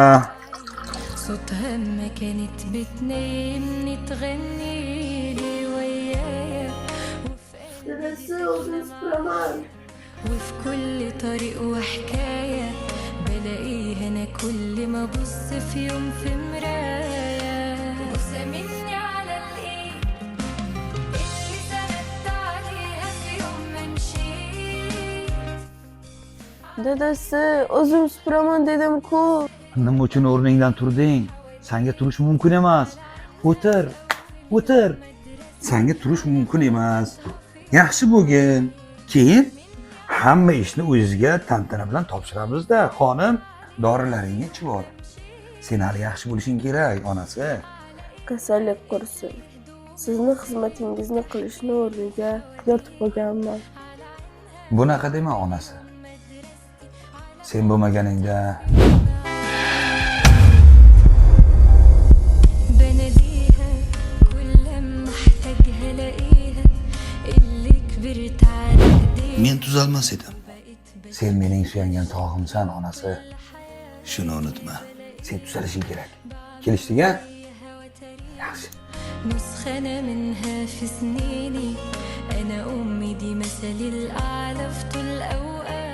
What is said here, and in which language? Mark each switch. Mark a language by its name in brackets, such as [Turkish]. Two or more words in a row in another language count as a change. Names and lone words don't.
[Arabic] صوتها ما كانت بتنامني تغنيلي ويايا وفي كل طريق وحكاية بلاقيها أنا كل ما أبص في يوم في مراية بوسة مني على الإيد اللي سندت عليها في يوم ما مشيت. [Uzbek] Dadasi, o'zim supuraman dedim-ku. Nima uchun o'rningdan turding? Senga turish mumkin emas. O'tir. O'tir. Senga turish mumkin emas. Yaxshi bo'lgin. Keyin hamma ishni o'zingizga tantana bilan topshiramiz-da. Xonim, dorilaringni ichib ol. Sen hali yaxshi bo'lishing kerak, onasi. Kasallik qursin. Sizni xizmatingizni qilishni o'rniga yotib qolganman. Bunaqa dema, onasi. Sen bo'lmaganingda [Arabic] بناديها كل ما احتاجها الاقيها اللي كبرت على ايديها. [Uzbek] men tuzalmas edim. Sen mening suyangan tog'imsan, onasi. Shuni unutma. Sen tuzalishing kerak. Kelishdik-a? Yaxshi. [Arabic] نسخة أنا منها في سنيني أنا أمي دي مثلي الأعلى في طول الأوقات.